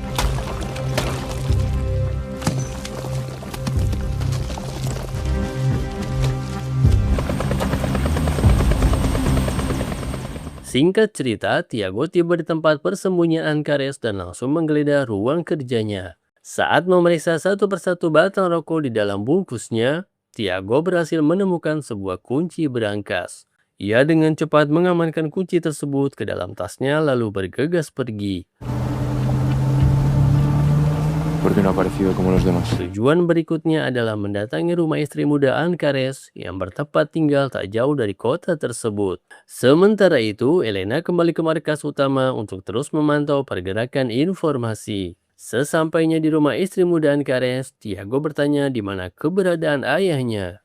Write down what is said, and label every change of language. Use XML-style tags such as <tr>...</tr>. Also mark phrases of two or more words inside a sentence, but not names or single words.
<id>Singkat cerita, Tiago tiba di tempat persembunyian Ancares dan langsung menggeledah ruang kerjanya. Saat memeriksa satu persatu batang rokok di dalam bungkusnya, Tiago berhasil menemukan sebuah kunci berangkas. Ia dengan cepat mengamankan kunci tersebut ke dalam tasnya lalu bergegas pergi.</id> <es>¿Por qué no ha aparecido como los demás?</es> <id>Tujuan berikutnya adalah mendatangi rumah istri muda Ancares yang bertempat tinggal tak jauh dari kota tersebut. Sementara itu, Elena kembali ke markas utama untuk terus memantau pergerakan informasi. Sesampainya di rumah istri muda Ancares, Tiago bertanya di mana keberadaan ayahnya.</id>